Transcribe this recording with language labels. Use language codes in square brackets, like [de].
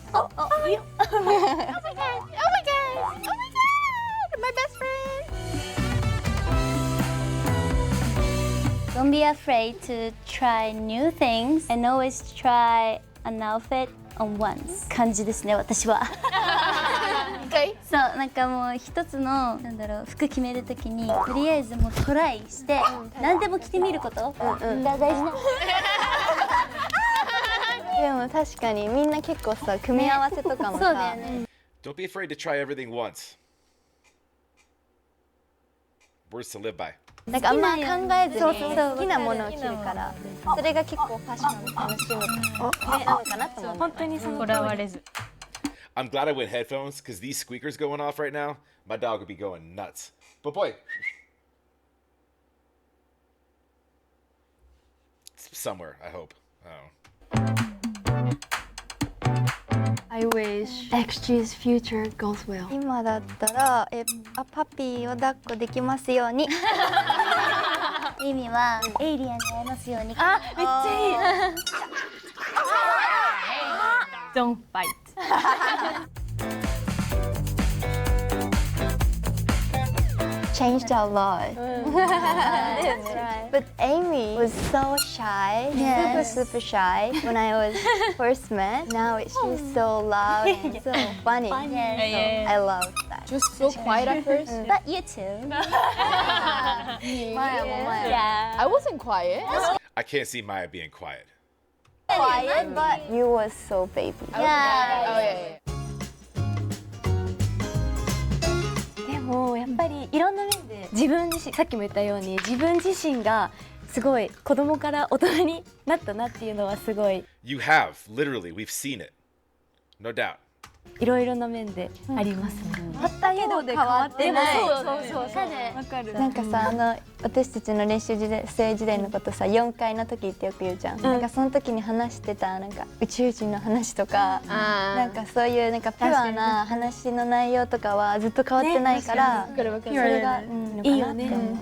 [en] Oh my god. My best friend. Don't be afraid to try new things and always try an outfit on once. [ja] 感じですね、私は。 [en] Okay. [ja] そう、なんかもう一つの服決めるときにとりあえずもうトライして何でも着てみることが大事な。でも確かにみんな結構さ組み合わせとかもさ。そうだよね。 [en] Don't be afraid to try everything once. Words to live by. [ja] なんかあんま考えずに好きなものを着るからそれが結構ファッションを楽しむなのかなと思う。本当にそのこだわれず。 [en] I'm glad I went headphones because these squeakers going off right now, my dog would be going nuts. But boy, somewhere, I hope. Oh. I wish XG's future goes well. [ja] 今だったらパピーを抱っこできますように。意味はエイリアンに会えますように。めっちゃいい。 [en] Don't bite. Changed a lot. But Amy was so shy, super shy when I was first met. Now she's so loud and so funny. So I love that. She was so quiet at first. But you too. Yeah. I wasn't quiet. I can't see Maya being quiet. Quiet, but you was so baby. Oh yeah. [ja] でもやっぱりいろんな面で自分自身さっきも言ったように自分自身がすごい子供から大人になったなっていうのはすごい [en] You have, literally, we've seen it. No doubt. [ja] いろいろな面でありますね。たったけど変わってない。そうわかる。なんかさ私たちの練習生時代のことさ4階の時ってよく言うじゃん、なんかその時に話してたなんか宇宙人の話とか、なんかそういうなんかピュアな話の内容とかはずっと変わってないから、それがいいよね。